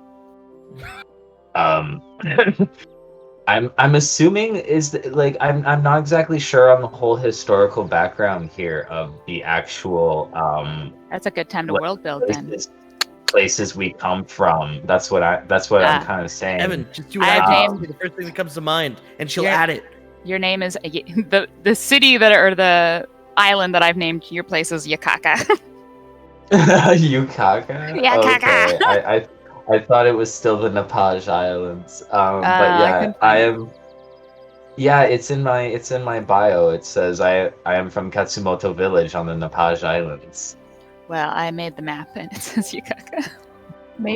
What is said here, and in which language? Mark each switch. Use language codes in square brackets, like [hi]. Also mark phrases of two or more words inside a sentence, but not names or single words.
[en] I'm assuming I'm not exactly sure on the whole historical background here of the actual That's a good time to world build then. Places we come from. That's what I'm kind of saying. Evan, just do what I do. The first thing that comes to mind, and she'll add it. Your name is the city or the island that I've named your place is Yakaka. Yukaka? Yakaka. Okay. I thought it was still the Nepaj Islands. But yeah, I am. Yeah, it's in my bio. It says I am from Katsumoto Village on the Nepaj Islands. Well, I made the map and it says Yukaka. Maybe